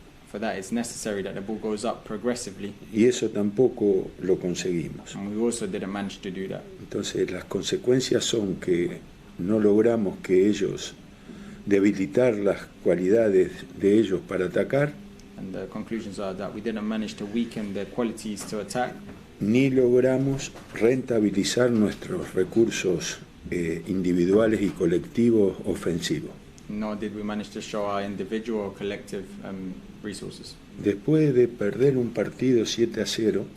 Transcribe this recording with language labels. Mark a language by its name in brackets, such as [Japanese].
[English] For that, it's necessary that the ball goes up progressively, [Spanish] y eso tampoco lo conseguimos. [English] and we also didn't manage to do that. [Spanish] Entonces las consecuencias son que no logramos que ellos debilitar las cualidades de ellos para atacar, [English] And the conclusions are that we didn't manage to weaken their qualities to attack, [Spanish] ni logramos rentabilizar nuestros recursos individuales y colectivos ofensivos. [English] nor did we manage to show our individual or collective resources. [Spanish] Después de perder un partido 7-0,